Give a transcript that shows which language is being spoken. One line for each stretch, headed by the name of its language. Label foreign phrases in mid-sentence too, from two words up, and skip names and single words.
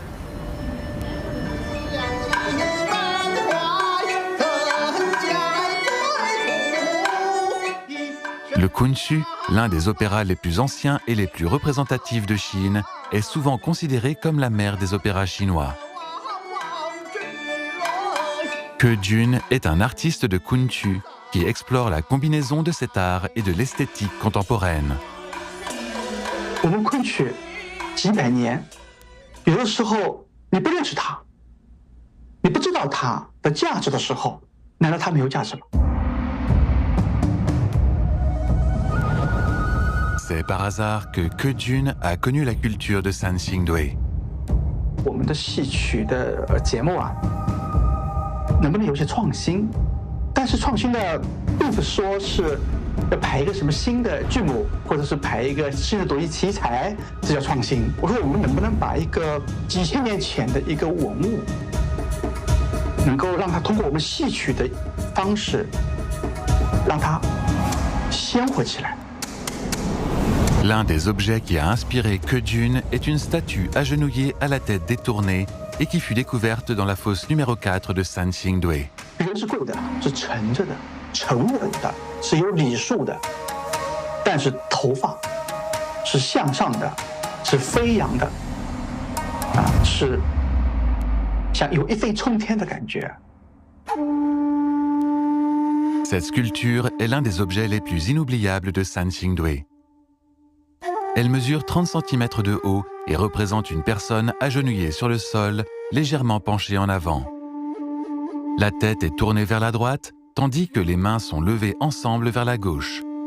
French: Le Kunqu, l'un des opéras les plus anciens et les plus représentatifs de Chine, est souvent considéré comme la mère des opéras chinois. Ke Jun est un artiste de Kunqu qui explore la combinaison de cet art et de l'esthétique contemporaine.
Chinese: 我们昆曲几百年，有的时候你不认识它，你不知道它的价值的时候，难道它没有价值吗？
French: C'est par hasard que Ke Jun a connu la culture de Sanxingdui.
Chinese: 我们的戏曲的节目啊，能不能有些创新？但是创新的并不是说是要排一个什么新的剧目，或者是排一个新的独立题材，这叫创新。我说我们能不能把一个几千年前的一个文物，能够让它通过我们戏曲的方式，让它鲜活起来。
French: L'un des objets qui a inspiré Ke Jun est une statue agenouillée à la tête détournée et qui fut découverte dans la fosse numéro 4 de Sanxingdui.
Chinese: 人是跪的，是沉着的，沉稳的，是有礼数的，但是头发是向上的，是飞扬的，是像有一飞冲天的感觉。
French: Cette sculpture est l'un des objets les plus inoubliables de San Xingdui. Elle mesure 30 cm de haut et représente une personne agenouillée sur le sol, légèrement penchée en avant. La tête est tournée vers la droite, tandis que les mains sont levées ensemble vers la gauche.